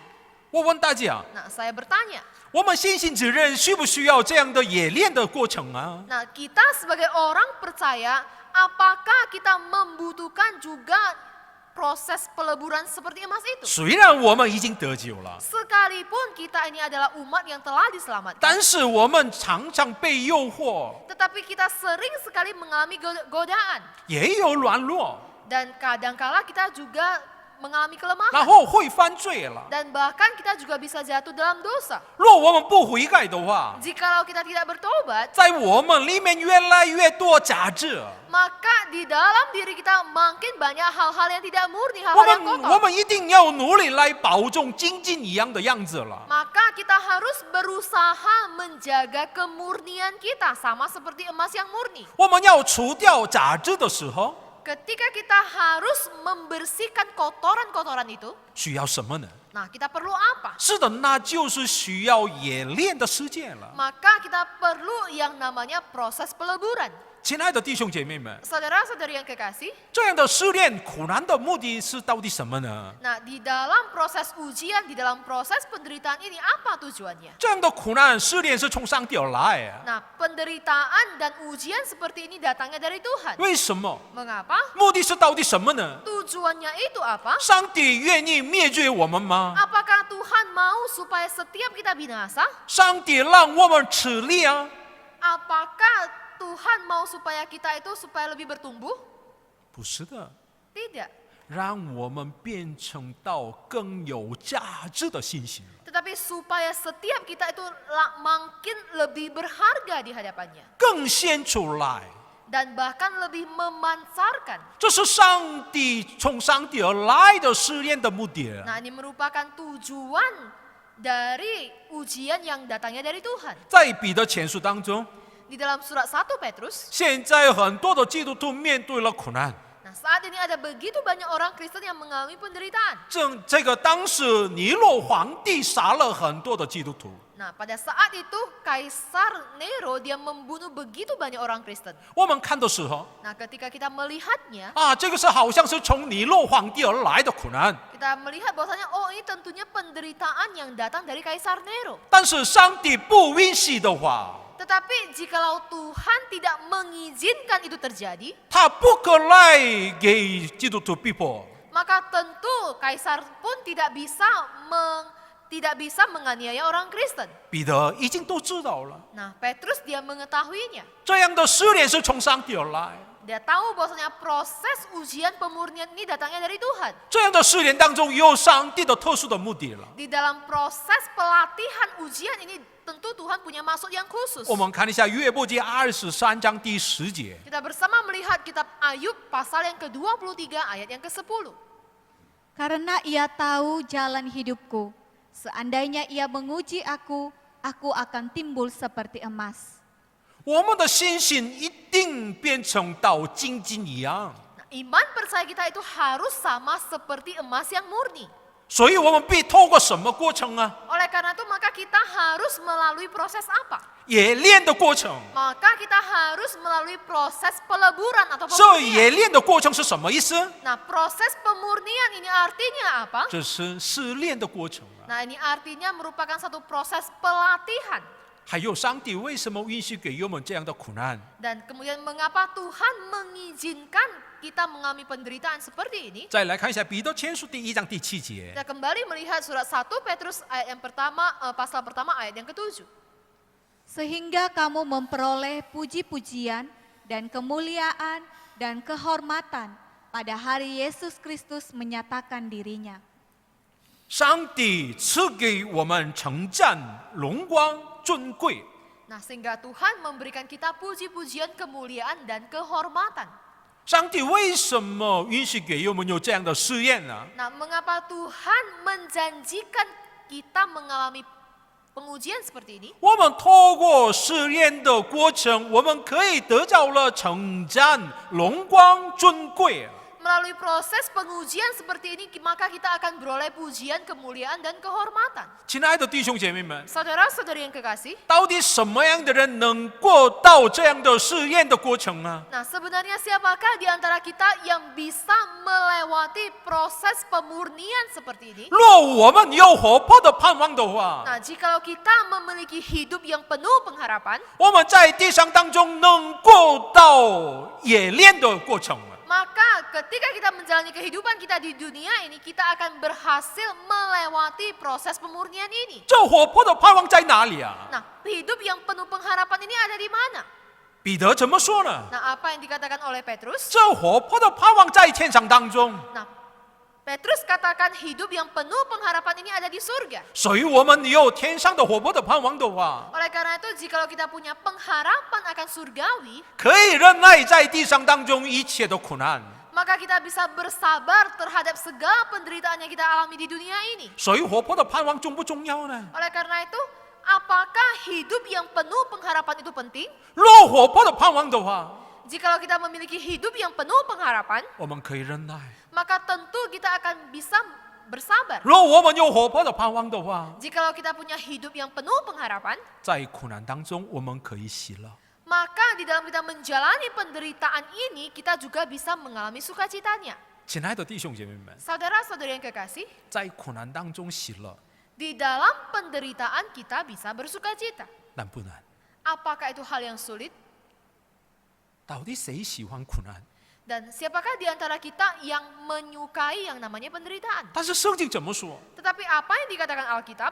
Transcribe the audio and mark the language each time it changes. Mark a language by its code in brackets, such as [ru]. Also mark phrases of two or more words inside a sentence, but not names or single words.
[zh] 我问大家， [id] Nah, saya bertanya, [zh] 我们信心之人需不需要这样的冶炼的过程啊？ [id] nah kita sebagai orang percaya, apakah kita membutuhkan juga proses peleburan seperti emas itu? [zh] 虽然我们已经得救了， [id] Sekalipun kita ini adalah umat yang telah diselamatkan, [zh] 但是我们常常被诱惑， [id] tetapi kita sering sekali mengalami godaan. [zh] 也有软弱， [id] Dan kadangkala kita juga mengalami [zh] 然 [id] kelemahan. [zh] 后会犯罪了。 [id] Dan bahkan kita juga bisa jatuh dalam dosa. [zh] 若我们不悔改的话， [id] Jikalau kita tidak bertobat, [zh] 在我们里面越来越多杂质， [id] maka di dalam diri kita makin banyak hal-hal yang tidak murni, [zh] 我 [id] hal-hal yang [zh] 们 [id] kotor. [zh] 一定要努力来保重精进一样的样子了。 [id] Maka kita harus berusaha menjaga kemurnian kita sama seperti emas yang murni. [zh] 我们要除掉杂质的时候， [id] ketika kita harus membersihkan kotoran-kotoran itu, [zh] 需要什么呢？ [id] nah kita perlu apa? [zh] 是的，那就是需要冶炼的世界了。 [id] Maka kita perlu yang namanya proses peleburan. [zh] 亲爱的弟兄姐妹们， [id] Saudara-saudari yang kekasih, [zh] 这样的试炼苦难的目的是到底什么呢？ [id] nah di dalam proses ujian, di dalam proses penderitaan ini apa tujuannya? [zh] 这样的苦难试炼是从上帝而来啊。 [id] Nah, penderitaan dan ujian seperti ini datangnya dari Tuhan. [zh] 为什么？ [id] Mengapa? [zh] 目的是到底什么呢？ [id] Tujuannya itu apa? [zh] 上帝愿意灭绝我们吗？ [id] Apakah Tuhan mau supaya setiap kita binasa? [zh] 上帝让我们吃力啊？ [id] Apakah Tuhan mau supaya kita itu supaya lebih bertumbuh? [zh] 不是的， [id] Tidak. [zh] 让我们变成到更有价值的信心。 [id] Tetapi supaya setiap kita itu makin lebih berharga di hadapannya. [zh] 更显出来， [id] Dan bahkan lebih memancarkan. [zh] 这是从上帝而来的试炼的目的。 [id] Nah, ini merupakan tujuan dari ujian yang datangnya dari Tuhan. [zh] 在彼得前书当中， [id] Di dalam surat 1 Petrus, [zh] 现在很多的基督徒面对了苦难。 [id] nah saat ini ada begitu banyak orang Kristen yang mengalami penderitaan. [zh] 这个当时尼禄皇帝杀了很多的基督徒。 [id] Nah, pada saat itu Kaisar Nero dia membunuh begitu banyak orang Kristen. [zh] 我们看的时候 [id] Nah, ketika kita melihatnya, [zh] 啊，这个是好像是从尼禄皇帝而来的苦难， [id] kita melihat bahwasanya oh ini tentunya penderitaan yang datang dari Kaisar Nero. [zh] 但是上帝不允许的话， [id] Tetapi jikalau Tuhan tidak mengizinkan itu terjadi, [zh] 他不可来给基督徒逼迫。 [id] maka tentu Kaisar pun tidak bisa menganiaya orang Kristen. [zh] 彼得已经都知道了， [id] Nah, Petrus dia mengetahuinya. [zh] 这样的试炼是从上帝而来。 [id] Dia tahu bahwasanya proses ujian pemurnian ini datangnya dari Tuhan. [zh] 这样的试炼当中有上帝的特殊的目的了。 [id] Di dalam proses pelatihan ujian ini tentu Tuhan punya maksud yang khusus. [zh] 我们看一下约伯记23章第10节， [id] Kita bersama melihat kitab Ayub pasal yang ke-23 ayat yang ke-10. Karena ia tahu jalan hidupku, seandainya ia menguji aku akan timbul seperti emas. [zh] 我们的信心一定变成到金金一样， [id] Nah, iman percaya kita itu harus sama seperti emas yang murni. [zh] 所以我们必透过什么过程啊？ [id] Oleh karena itu maka kita harus melalui proses apa? [zh] 冶炼的过程。 [id] Maka kita harus melalui proses peleburan atau [zh] 这 [id] pemurnian. [zh] 冶炼的过程是什么意思？ [id] Nah, proses pemurnian ini artinya apa? [zh] 这是试炼的过程啊。 [id] Nah, ini artinya merupakan satu proses pelatihan. [zh] 还有上帝为什么允许给我们这样的苦难？ [id] Dan kemudian mengapa Tuhan mengizinkan kita mengalami penderitaan seperti ini? [zh] 再来看一下彼得前书第1章第7节。 [id] Kita kembali melihat surat 1 Petrus ayat yang pertama, pasal pertama ayat yang ke-7. Sehingga kamu memperoleh puji-pujian dan kemuliaan dan kehormatan pada hari Yesus Kristus menyatakan dirinya. [zh] 上帝赐给我们称赞、荣光、尊贵。 [id] Nah, sehingga Tuhan memberikan kita puji-pujian, kemuliaan, dan kehormatan. [zh] 上帝为什么允许给我们有这样的试验呢？ [id] Nah, mengapa Tuhan menjanjikan kita mengalami pengujian seperti ini? [zh] 我们透过试验的过程，我们可以得到了称赞、荣光、尊贵。 [id] Melalui proses pengujian seperti ini, maka kita akan beroleh pujian, kemuliaan, dan kehormatan. [zh] 亲爱的弟兄姐妹们， [id] Saudara-saudari yang kekasih, [zh] 到底什么样的人能过到这样的试验的过程呢？ [id] nah sebenarnya siapakah di antara kita yang bisa melewati proses pemurnian seperti ini? [zh] 若我们有活泼的盼望的话， [id] Nah, jikalau kita memiliki hidup yang penuh pengharapan, [zh] 我们在地上当中能过到冶炼的过程。 [id] maka ketika kita menjalani kehidupan kita di dunia ini, kita akan berhasil melewati proses pemurnian ini. [zh] 这活泼的盼望在哪里啊？ [id] Nah, hidup yang penuh pengharapan ini ada di mana? [zh] 彼得怎么说呢？ [id] Nah, apa yang dikatakan oleh Petrus? [zh] 这活泼的盼望在天上当中， [id] Nah, Petrus katakan hidup yang penuh pengharapan ini ada di surga. [zh] 所以我们有天上的活泼的盼望的话， [id] Oleh karena itu, jikalau kita punya pengharapan akan surgawi, [zh] 可以忍耐在地上当中一切的苦难。 [id] maka kita bisa bersabar terhadap segala penderitaan yang kita alami di dunia ini. [zh] 所以活泼的盼望重不重要呢？ [id] Oleh karena itu, apakah hidup yang penuh pengharapan itu penting? [zh] 若活泼的盼望的话， [id] Jikalau kita memiliki hidup yang penuh pengharapan, [zh] 我们可以忍耐； [id] maka tentu kita akan bisa bersabar. [zh] 若我们有活泼的盼望的话， [id] Jikalau kita punya hidup yang penuh pengharapan, [zh] 在苦难当中我们可以喜乐。 [id] maka di dalam kita menjalani penderitaan ini, kita juga bisa mengalami sukacitanya. [zh] 亲爱的弟兄姐妹们， [id] Saudara-saudari yang kekasih, [zh] 在苦难当中喜乐 [id] di dalam penderitaan kita bisa bersukacita. [zh] 难不难？ [id] Apakah itu hal yang sulit? [zh] 到底谁喜欢苦难？ [id] Dan siapakah di antara kita yang menyukai yang namanya penderitaan? [zh] 但是圣经怎么说？ [id] Tetapi apa yang dikatakan Alkitab?